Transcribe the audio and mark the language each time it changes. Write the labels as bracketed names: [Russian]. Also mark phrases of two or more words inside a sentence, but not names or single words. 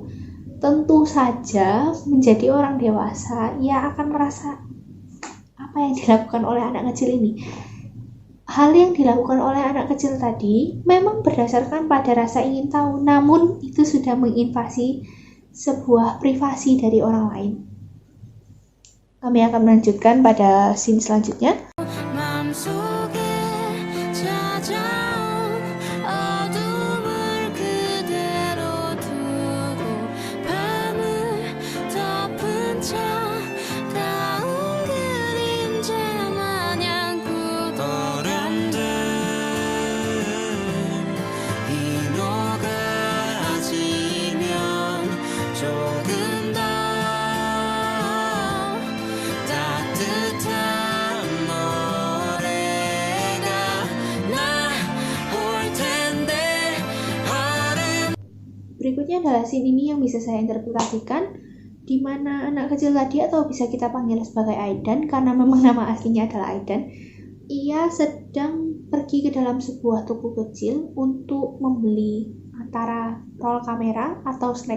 [Indonesian] Tentu saja menjadi orang dewasa, ia akan merasa apa yang dilakukan oleh anak kecil ini. Hal yang dilakukan oleh anak kecil tadi memang berdasarkan pada rasa ingin tahu, namun itu sudah menginvasi sebuah privasi dari orang lain. Kami akan melanjutkan pada scene selanjutnya. [Korean] 맘속에 찾아온 어둠을 그대로 두고 밤을 덮은 차가운 그림자 마냥 굳어른들 이 녹아지면 조금 더 따뜻한 노래가 나올 텐데 얼음. [Indonesian] Berikutnya adalah scene ini yang bisa saya interpretasikan, di mana anak kecil tadi, atau bisa kita panggil sebagai Aidan karena memang nama aslinya adalah Aidan, ia sedang pergi ke dalam sebuah toko kecil untuk membeli antara roll kamera atau snack.